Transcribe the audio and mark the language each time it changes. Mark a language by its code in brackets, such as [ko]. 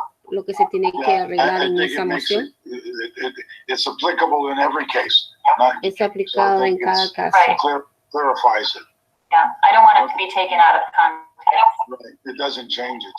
[es] Lo que se tiene que arreglar en esa moción. [en] It's applicable in every case. [es] Es aplicado en cada caso. [en] Clarifies it. Yeah, I don't want it to be taken out of context. Right. It doesn't change it.